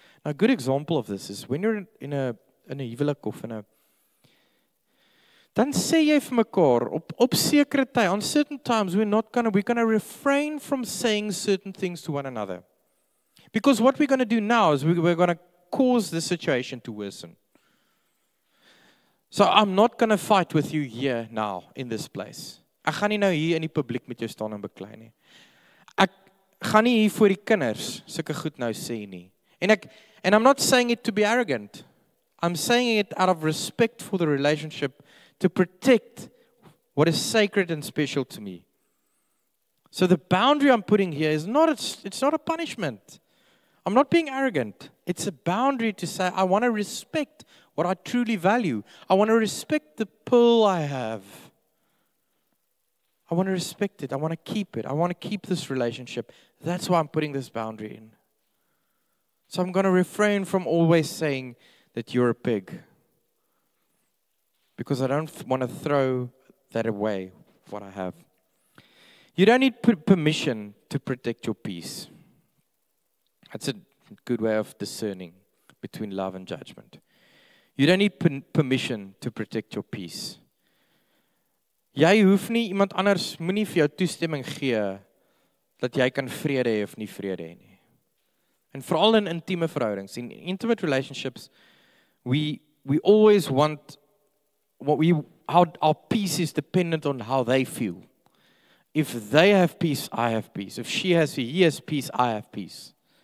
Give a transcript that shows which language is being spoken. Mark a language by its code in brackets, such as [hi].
[en] Now, a good example of this is when you're in a [af] huwelik of in a dan sê jy vir mekaar op sekere tye, [en] on certain times we're going to refrain from saying certain things to one another. Because what we're going to do now is we're going to cause the situation to worsen. So I'm not going to fight with you here now in this place. [af] Ek gaan nie nou hier in die publiek met jou staan en beklei nie. Ek gaan nie hier voor die kinders sulke goed nou sê nie. [en] And I'm not saying it to be arrogant. I'm saying it out of respect for the relationship, to protect what is sacred and special to me. So the boundary I'm putting here is it's not a punishment. I'm not being arrogant. It's a boundary to say I want to respect what I truly value. I want to respect the pearl I have. I want to respect it. I want to keep it. I want to keep this relationship. That's why I'm putting this boundary in. So I'm going to refrain from always saying that you're a pig. Because I don't want to throw that away, what I have. You don't need permission to protect your peace. That's a good way of discerning between love and judgment. You don't need permission to protect your peace. [af] Jy hoef nie iemand anders moenie vir jou toestemming gee dat jy kan vrede hê of nie vrede hê nie. En veral in intieme verhoudings, [en] in intimate relationships, we always want our peace is dependent on how they feel. If they have peace, I have peace. If he has peace, I have peace.